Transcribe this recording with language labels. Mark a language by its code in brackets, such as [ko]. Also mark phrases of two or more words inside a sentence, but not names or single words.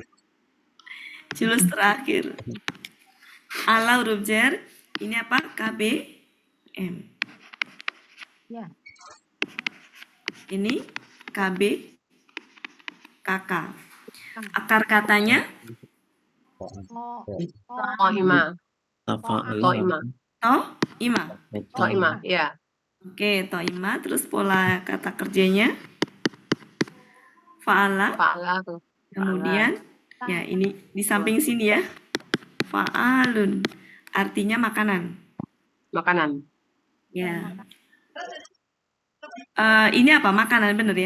[id] Jurus terakhir. Ala huruf jar. Ini apa? KBM. Ya. Ini KB KK. Akar katanya Oh, To'ima. Tafa'ala. To'ima. to'ima. To'ima, ya. Oke, to'ima. Terus pola kata kerjanya fa'ala. Fa'ala tuh. Kemudian ya ini di samping sini ya. Fa'alun. Artinya makanan. Makanan. Ya. Ini apa? Makanan bener ya?